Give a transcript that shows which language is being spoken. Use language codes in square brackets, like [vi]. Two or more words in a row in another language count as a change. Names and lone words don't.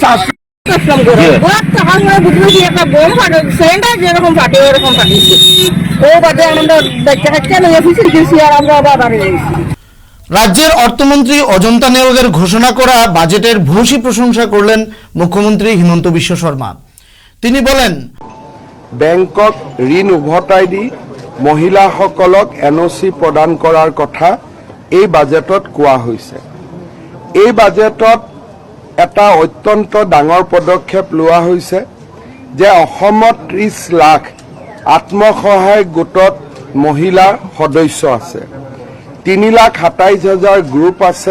[bn] রাজ্যের অর্থমন্ত্রী অজন্তা নেওগের ঘোষণা করা বাজেটের ভূয়সী প্রশংসা করলেন মুখ্যমন্ত্রী হিমন্ত বিশ্ব শর্মা। তিনি বলেন, [as] বেংকক ঋণ উভতাই দি মহিলাসকলক NOC প্ৰদান কৰাৰ কথা এই বাজেটত কোৱা হৈছে। এই বাজেটত এটা অত্যন্ত ডাঙৰ পদক্ষেপ লোৱা হৈছে যে অসমত 30 লাখ আত্মসহায়ক গোটত মহিলা সদস্য আছে, 3,27,000 গ্ৰুপ আছে।